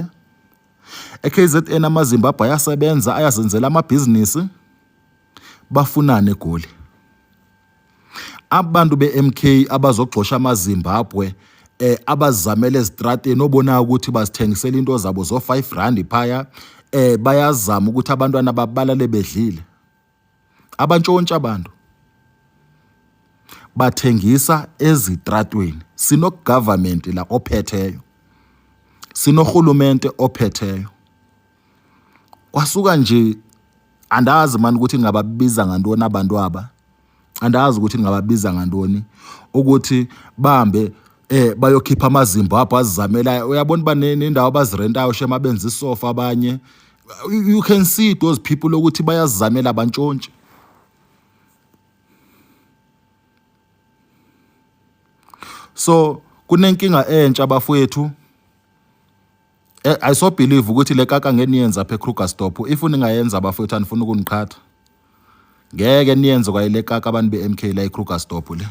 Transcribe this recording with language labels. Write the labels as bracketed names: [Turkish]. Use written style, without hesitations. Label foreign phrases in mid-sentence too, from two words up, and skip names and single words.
[Zulu] EKZN amaZimbabwe ayasebenza, ayazenzela amabhizinisi, bafunana eGoli. Abantu beMK abazogxosha amaZimbabwe abazamela ezitrateni obona ukuthi bazithengisela into zabo zo 5 rand phaya, bayazama ukuthi abantwana babalale bedlile. Abantshontsha abantu bathengisa ezitratweni. Sino government la ophetheyo, sino hulumente ophetheyo. Kwasuka nje andazi mani ukuthi ngababiza ngantoni abantu aba, andazi ukuthi ngababiza ngantoni ukuthi bahambe bayokhipha amaZimbabwe azizamela. Uyabona banendawo abazirentayo shema benza isofa abanye. [English] You can see those people [Zulu] ukuthi bayazizamela abantshontshe. So kunenkinga entsha bafowethu. [English] I so believe [Zulu] ukuthi le kaka ngeniyenza apha eKrugersdorp. If uningayenza bafowethu anifuna ukuniqhatha, ngeke niyenze kwayile kaka abantu beMK la eKrugersdorp le.